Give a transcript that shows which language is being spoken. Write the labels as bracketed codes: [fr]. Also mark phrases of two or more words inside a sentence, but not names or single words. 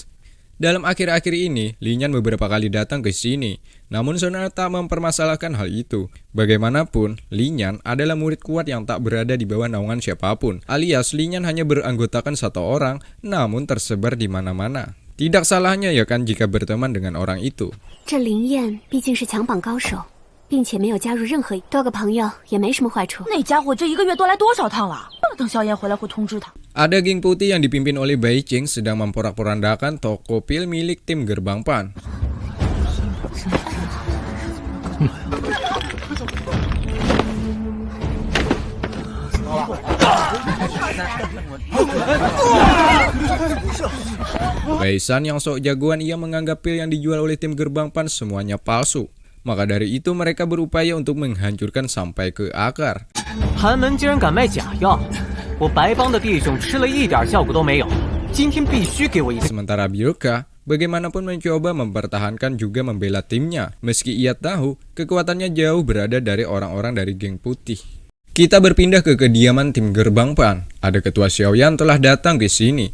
[id] Dalam akhir-akhir ini, Lin Yan beberapa kali datang ke sini, namun Sona tak mempermasalahkan hal itu. Bagaimanapun, Lin Yan adalah murid kuat yang tak berada di bawah naungan siapapun, alias Lin Yan hanya beranggotakan 1 orang, namun tersebar di mana-mana. Tidak salahnya ya kan jika berteman dengan orang itu. [zh] 这林燕毕竟是强榜高手，并且没有加入任何，多个朋友也没什么坏处。那家伙这1个月多来多少趟了？等萧炎回来会通知他。 [id] Ada geng putih yang dipimpin oleh Bai Qing sedang memporak-porandakan toko pil milik tim Gerbang Pan. Wei San yang sok jagoan ia menganggap pil yang dijual oleh tim Gerbang Pan semuanya palsu. Maka dari itu mereka berupaya untuk menghancurkan sampai ke akar. [zh] 寒门竟然敢卖假药，我白帮的弟兄吃了一点效果都没有，今天必须给我一个。 [id] Sementara Byoka bagaimanapun mencoba mempertahankan juga membela timnya, meski ia tahu kekuatannya jauh berada dari orang-orang dari geng putih. Kita berpindah ke kediaman tim Gerbang Pan. Ada ketua Xiaoyan telah datang ke sini.